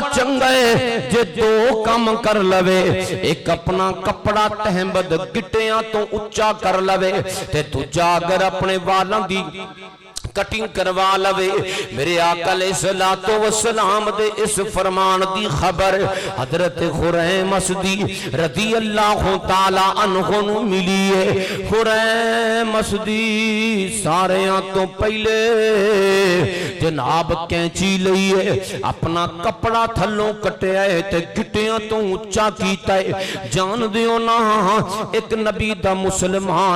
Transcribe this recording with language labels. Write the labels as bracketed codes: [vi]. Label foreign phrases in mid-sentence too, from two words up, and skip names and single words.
[pa] چنگا ہے جے دو کام کر لوے ایک اپنا کپڑا تہمد گٹیاں تو اچا کر لوے تے دوجا اگر اپنے والاں دی کٹنگ کروا لوے میرے آقا [ar] عليه الصلاة والسلام [pa] دے اس فرمان دی خبر حضرت خریم مسدی [ar] رضي الله تعالى عنه [pa] نو ملی ہے خریم مسدی ساریاں تو پہلے جناب قینچی لئی ہے اپنا کپڑا تھلوں کٹیا ہے تے گٹیاں تو اچا کیتا ہے جان دیو نا ایک نبی دا مسلمان